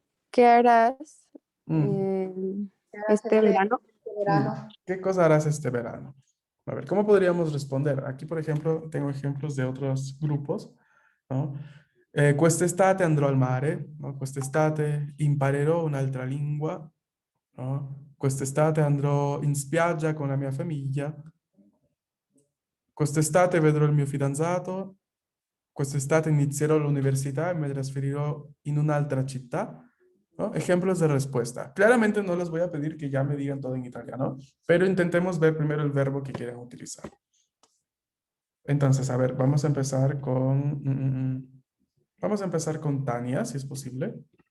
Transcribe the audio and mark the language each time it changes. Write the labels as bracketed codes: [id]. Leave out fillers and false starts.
[es] ¿Qué harás Mm, este verano? ¿Qué cosa harás este verano? A ver, ¿cómo podríamos responder? Aquí, por ejemplo, tengo ejemplos de otros grupos, ¿no? [it] Quest'estate andrò al mare, ¿no? Quest'estate imparerò un'altra lingua, ¿no? Quest'estate andrò in spiaggia con la mia famiglia. Quest'estate vedrò il mio fidanzato. Quest'estate inizierò l'università e mi trasferirò in un'altra città. [es] ¿No? Ejemplos de respuesta. Claramente no les voy a pedir que ya me digan todo en italiano, pero intentemos ver primero el verbo que quieren utilizar. Entonces, a ver, vamos a empezar con... Vamos a empezar con Tania, si es posible.